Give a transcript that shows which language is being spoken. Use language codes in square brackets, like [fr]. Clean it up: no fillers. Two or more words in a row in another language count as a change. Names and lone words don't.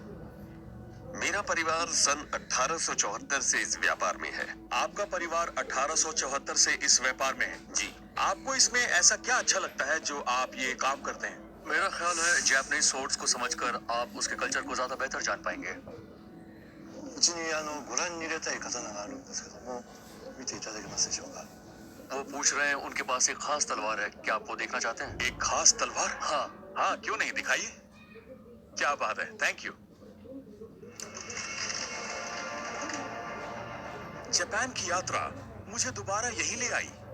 [hi] मेरा परिवार सन 1874 से इस व्यापार में है। आपका परिवार 1874 से इस व्यापार में है? जी। आपको इसमें ऐसा क्या अच्छा लगता है जो आप ये काम करते हैं? मेरा ख्याल है [en] Japanese swords [hi] को समझकर आप उसके कल्चर को ज्यादा बेहतर जान पाएंगे। [ja] うちにご覧に入れたい刀があるんですけども、見ていただけますでしょうか。 [hi] वो पूछ रहे हैं उनके पास एक खास तलवार है, क्या आप वो देखना चाहते हैं? एक खास तलवार? हाँ। हाँ, क्यों नहीं, दिखाइए। क्या बात है, [en] thank you. [hi] जापान की यात्रा मुझे दोबारा यही ले आई।